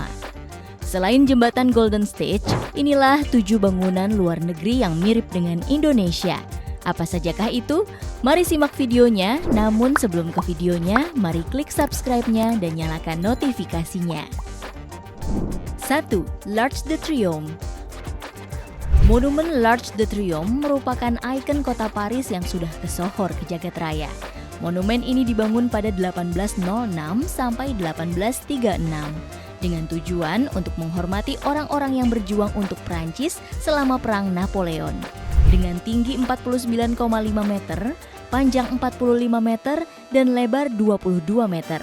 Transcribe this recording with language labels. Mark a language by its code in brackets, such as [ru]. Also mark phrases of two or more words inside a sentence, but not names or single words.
[id] Selain Jembatan Golden State, inilah 7 bangunan luar negeri yang mirip dengan Indonesia. Apa sajakah itu? Mari simak videonya, namun sebelum ke videonya, mari klik subscribe-nya dan nyalakan notifikasinya. 1. L'Arc de Triomphe. Monumen L'Arc de Triomphe merupakan ikon kota Paris yang sudah tersohor ke jagat raya. Monumen ini dibangun pada 1806 sampai 1836. Dengan tujuan untuk menghormati orang-orang yang berjuang untuk Prancis selama Perang Napoleon. Dengan tinggi 49,5 meter, panjang 45 meter, dan lebar 22 meter.